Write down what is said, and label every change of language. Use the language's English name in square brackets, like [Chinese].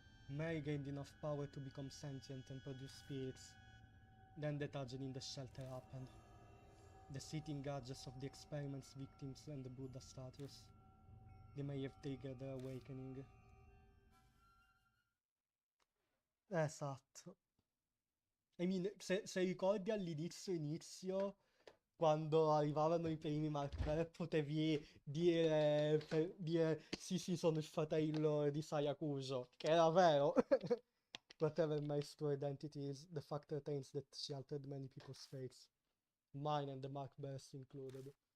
[English] Mary gained enough power to become sentient and produce spirits. Then the tragedy in the shelter happened. The sitting gadgets of the experiment's victims and the Buddha statues. They may have triggered their awakening. [Italian] Esatto. [English] I mean, [Italian] se ricordi all'inizio, quando arrivavano i primi marker, potevi dire sì sì sono il fratello di Sayakuso, che era vero. [English] Whatever Mary's true identity is, the fact remains that she altered many people's fates. Mine and the Mark Blasfemia included.